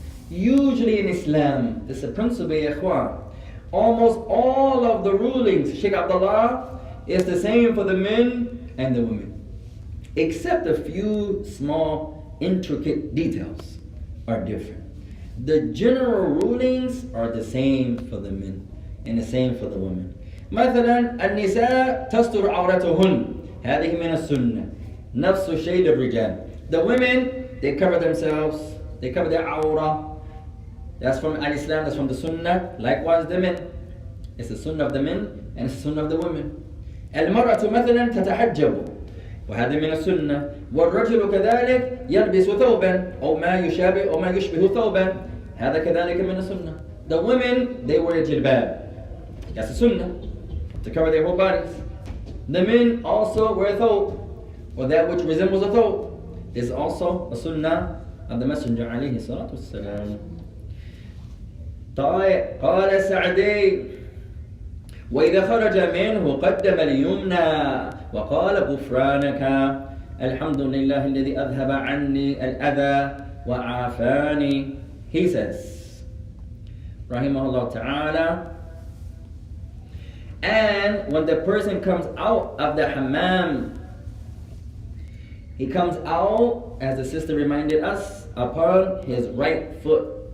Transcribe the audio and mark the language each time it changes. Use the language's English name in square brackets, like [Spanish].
[English] Usually in Islam, this is a principle, [Arabic] يا إخوان. [English] Almost all of the rulings, Sheikh Abdullah, is the same for the men and the women, except a few small intricate details are different. The general rulings are the same for the men and the same for the women. [Arabic] مثلا النساء تستر عورتهن هذه من السنة نفس الشيء للرجال. [English] The women, they cover themselves, they cover their aura. That's from al-Islam, that's from the sunnah. Likewise the men, it's the sunnah of the men and it's the sunnah of the women. [Arabic] المرأة مثلا تتحجب وهذا من السنة. والرجل كذلك يلبس ثوبا أو ما يشابه أو ما يشبه ثوبا هذا كذلك من السنة. [English] The women, they wear a jilbab. That's the sunnah, to cover their whole bodies. The men also wear a thobe, or that which resembles a thobe. This is also a sunnah of the Messenger [Arabic] عليه الصلاة والسلام. قال السعدي وإذا خرج منه قدم اليمنى وقال غفرانك الحمد لله الذي أذهب عني الأذى وعافاني. [English] He says, rahimahullah ta'ala, and when the person comes out of the hammam, he comes out, as the sister reminded us, upon his right foot.